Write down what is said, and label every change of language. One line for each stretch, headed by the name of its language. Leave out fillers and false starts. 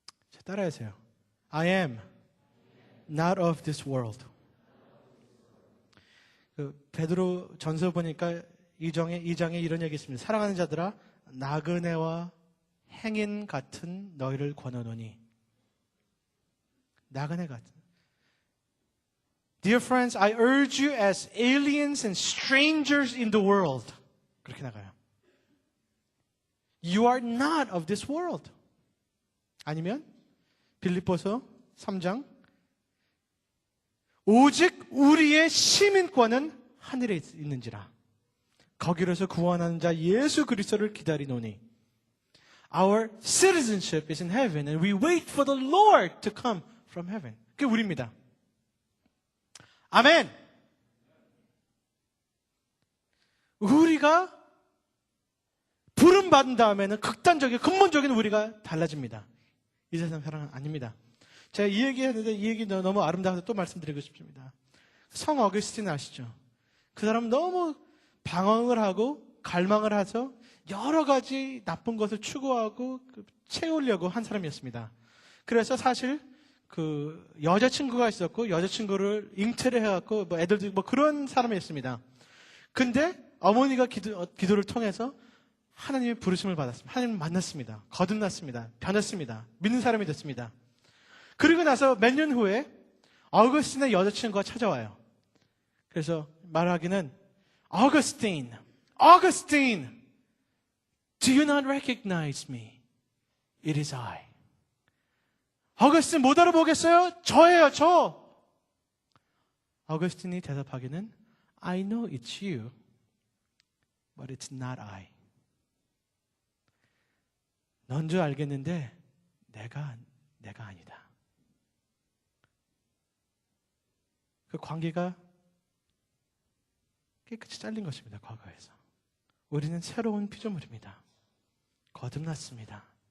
Korean: 자, 따라하세요.
English: I am not of this world.
Korean: 베드로 전서 보니까 2장에 이런 얘기 있습니다. 사랑하는 자들아, 나그네와 행인 같은 너희를 권하노니. 나그네 같은.
English: Dear friends, I urge you as aliens and strangers in the world.
Korean: 그렇게 나가요.
English: You are not of this world.
Korean: 아니면 빌립보서 3장 오직 우리의 시민권은 하늘에 있는지라. 거기로서 구원하는 자 예수 그리스도를 기다리노니.
English: Our citizenship is in heaven and we wait for the Lord to come from heaven.
Korean: 그게 우리입니다. 아멘. 우리가 부름 받은 다음에는 극단적인 근본적인 우리가 달라집니다. 이 세상 사랑은 아닙니다. 제가 이 얘기 했는데 이 얘기 너무 아름다워서 또 말씀드리고 싶습니다. 성 어거스틴 아시죠? 그 사람은 너무 방황을 하고 갈망을 해서 여러 가지 나쁜 것을 추구하고 채우려고 한 사람이었습니다. 그래서 사실 그 여자친구가 있었고 여자친구를 잉태를 해갖고 뭐 애들도 뭐 그런 사람이었습니다. 근데 어머니가 기도를 통해서 하나님의 부르심을 받았습니다. 하나님을 만났습니다. 거듭났습니다. 변했습니다. 믿는 사람이 됐습니다. 그리고 나서 몇 년 후에 어거스틴의 여자친구가 찾아와요. 그래서 말하기는
English: Augustine, do you not recognize me? It is I.
Korean: 어거스틴 못 알아보겠어요? 저예요, 저. 어거스틴이 대답하기는
English: I know it's you, but it's not I.
Korean: 넌 줄 알겠는데 내가 아니다. 그 관계가 깨끗이 잘린 것입니다. 과거에서. 우리는 새로운 피조물입니다. 거듭났습니다.